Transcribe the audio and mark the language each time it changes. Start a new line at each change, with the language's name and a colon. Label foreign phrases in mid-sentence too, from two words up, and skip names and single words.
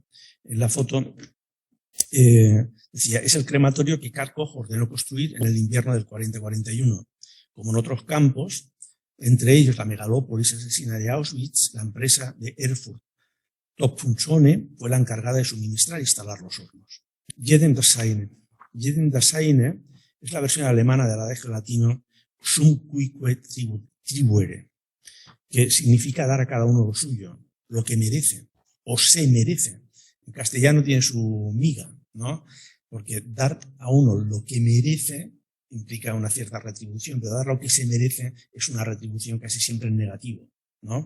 Spanish: En la foto decía, es el crematorio que Karl Koch ordenó construir en el invierno del 40-41. Como en otros campos, entre ellos la megalópolis asesina de Auschwitz, la empresa de Erfurt Topfunzone fue la encargada de suministrar e instalar los hornos.
German: Jedem das Seine. Jedem das Seine
Spanish: es la versión alemana del adagio latino
Latin: sum cuique tribuere,
Spanish: que significa dar a cada uno lo suyo, lo que merece o se merece. En castellano tiene su miga, ¿no? Porque dar a uno lo que merece implica una cierta retribución, pero dar lo que se merece es una retribución casi siempre en negativo, ¿no?